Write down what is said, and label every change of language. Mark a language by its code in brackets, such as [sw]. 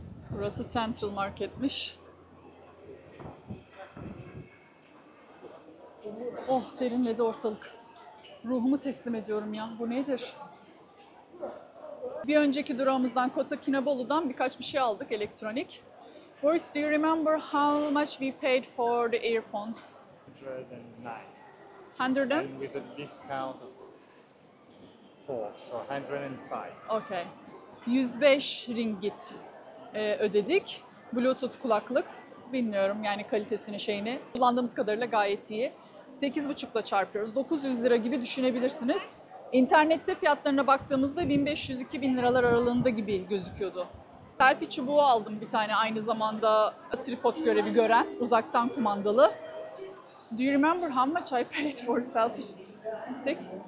[tr] Burası Central Market'miş. Oh, serinledi ortalık. Ruhumu teslim ediyorum ya. Bu nedir? Bir önceki durağımızdan Kota Kinabalu'dan birkaç bir şey aldık elektronik. [en] Boris, do you remember how much we paid for the earphones? 109. 100? And with a discount of 4, so 105. [tr] Okay. 105 ringgit ödedik. Bluetooth kulaklık. Bilmiyorum yani kalitesini, şeyini. Kullandığımız kadarıyla gayet iyi. 8,5'la çarpıyoruz. 900 lira gibi düşünebilirsiniz. İnternette fiyatlarına baktığımızda 1500-2000 liralar aralığında gibi gözüküyordu. Selfie çubuğu aldım bir tane, aynı zamanda tripod görevi gören, uzaktan kumandalı. [en] Do you remember how much I paid for selfie stick?